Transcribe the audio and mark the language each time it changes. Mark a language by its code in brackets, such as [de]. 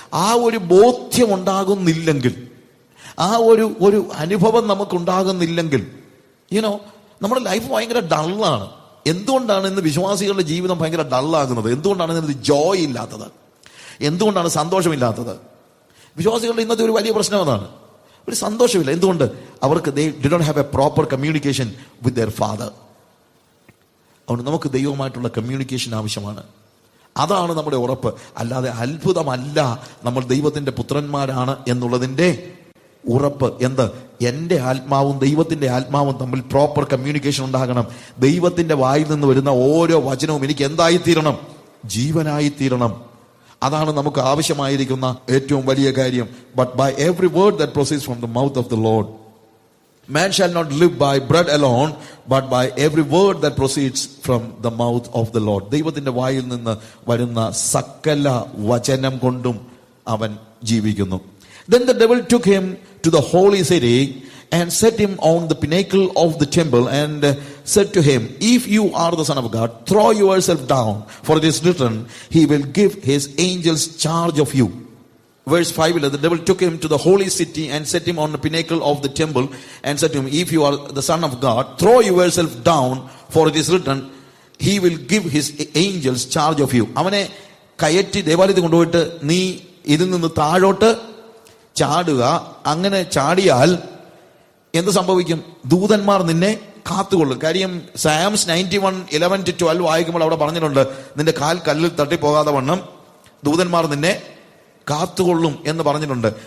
[ml] ആ ഒരു ബോധ്യം ഉണ്ടാകുന്നില്ലെങ്കിൽ, ആ ഒരു അനുഭവം നമുക്കുണ്ടാകുന്നില്ലെങ്കിൽ, നമ്മുടെ ലൈഫ് ഭയങ്കര ഡള്ളാണ്. എന്തുകൊണ്ടാണ് ഇന്ന് വിശ്വാസികളുടെ ജീവിതം ഭയങ്കര ഡള്ളാകുന്നത്? എന്തുകൊണ്ടാണ് ഇന്ന് ജോയ് ഇല്ലാത്തത്? എന്തുകൊണ്ടാണ് സന്തോഷമില്ലാത്തത്? വിശ്വാസികളുടെ ഇന്നത്തെ ഒരു വലിയ പ്രശ്നം അതാണ്. ഒരു സന്തോഷമില്ല. എന്തുകൊണ്ട്? അവർക്ക് [en] they don't have a proper communication with their father. [ml] അതുകൊണ്ട് നമുക്ക് ദൈവവുമായിട്ടുള്ള കമ്മ്യൂണിക്കേഷൻ ആവശ്യമാണ്. അതാണ് നമ്മുടെ ഉറപ്പ്. അല്ലാതെ അത്ഭുതമല്ല നമ്മൾ ദൈവത്തിന്റെ പുത്രന്മാരാണ് എന്നുള്ളതിന്റെ ഉറപ്പ്. എന്ത്? എൻ്റെ ആത്മാവും ദൈവത്തിന്റെ ആത്മാവും തമ്മിൽ പ്രോപ്പർ കമ്മ്യൂണിക്കേഷൻ ഉണ്ടാകണം. ദൈവത്തിന്റെ വായിൽ നിന്ന് വരുന്ന ഓരോ വചനവും എനിക്ക് എന്തായിത്തീരണം? ജീവനായിത്തീരണം. അതാണ് നമുക്ക് ആവശ്യമായിരിക്കുന്ന ഏറ്റവും വലിയ കാര്യം. [en] But by every word that proceeds from the mouth of the Lord. Man shall not live by bread alone, but by every word that proceeds from the mouth of the Lord. ദൈവത്തിന്റെ വായിൽ നിന്ന് വരുന്ന സകല വചനം കൊണ്ടും അവൻ ജീവിക്കുന്നു. Then the devil took him to the holy city and set him on the pinnacle of the temple and said to him, if you are the Son of God, throw yourself down, for it is written, he will give his angels charge of you. Verse 5, the devil took him to the holy city and set him on the pinnacle of the temple and said to him, if you are the Son of God, throw yourself down, for it is written, he will give his angels charge of you. [ml] അവനെ കയറ്റി ദേവാലയത്തിൽ കൊണ്ടുപോയിട്ട് നീ ഇതിൽ നിന്ന് താഴോട്ട് ചാടുക. അങ്ങനെ ചാടിയാൽ എന്ത് സംഭവിക്കും? ദൂതന്മാർ നിന്നെ കാത്തുകൊള്ളും. കാര്യം സാംസ് 91:11-12 വായിക്കുമ്പോൾ അവിടെ പറഞ്ഞിട്ടുണ്ട്, നിന്റെ കാൽ കല്ലിൽ തട്ടിപ്പോകാതെ വണ്ണം ദൂതന്മാർ നിന്നെ കാത്തുകൊള്ളും എന്ന് പറഞ്ഞിട്ടുണ്ട്.